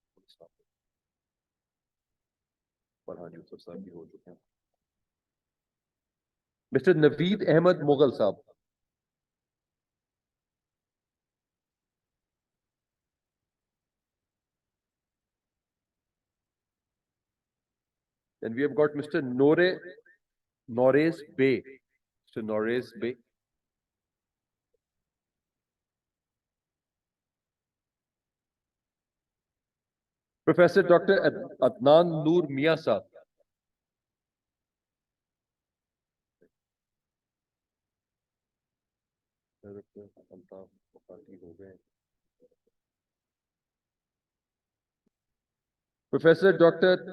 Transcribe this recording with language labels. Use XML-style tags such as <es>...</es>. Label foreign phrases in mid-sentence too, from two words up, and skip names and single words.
<en>Mr. Naveed Ahmed Mughal Saab. Then we have got Mr. Norez Bey. Mr. Norez Bey. Professor Dr. Adnan Noor Mia Saab. Professor Dr.</en>